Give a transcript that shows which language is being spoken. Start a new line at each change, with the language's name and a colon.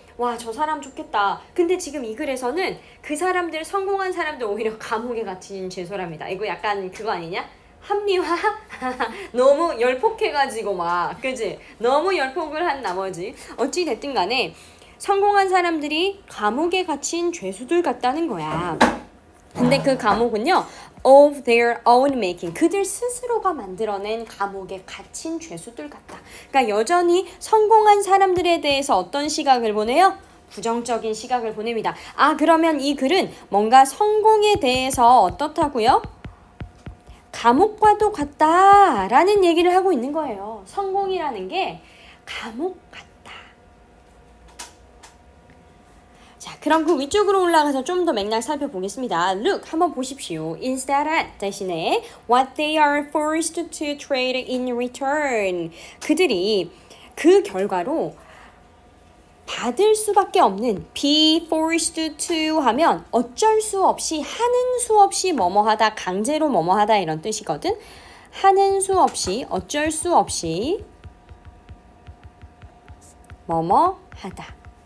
Korean: 와, 저 사람 좋겠다. 근데 지금 이 글에서는 그 사람들, 성공한 사람들 오히려 감옥에 갇힌 죄수랍니다. 이거 약간 그거 아니냐? 합리화? 너무 열폭해가지고 막, 그지? 너무 열폭을 한 나머지 어찌 됐든 간에 성공한 사람들이 감옥에 갇힌 죄수들 같다는 거야. 근데 그 감옥은요,
English: of their own making.
Korean: 그들 스스로가 만들어낸 감옥에 갇힌 죄수들 같다. 그러니까 여전히 성공한 사람들에 대해서 어떤 시각을 보내요? 부정적인 시각을 보냅니다. 아, 그러면 이 글은 뭔가 성공에 대해서 어떻다고요? 감옥과도 같다라는 얘기를 하고 있는 거예요. 성공이라는 게 감옥 같다. 자, 그럼 그 위쪽으로 올라가서 좀 더 맥락 살펴보겠습니다. Look, 한번 보십시오.
English: Instead at
Korean: 대신에
English: what they are forced to trade in return.
Korean: 그들이 그 결과로 받을 수밖에 없는
English: be forced to
Korean: 하면 어쩔 수 없이 하는 수 없이 뭐뭐하다 강제로 뭐뭐하다 이런 뜻이거든. 하는 수 없이 어쩔 수 없이 뭐뭐하다.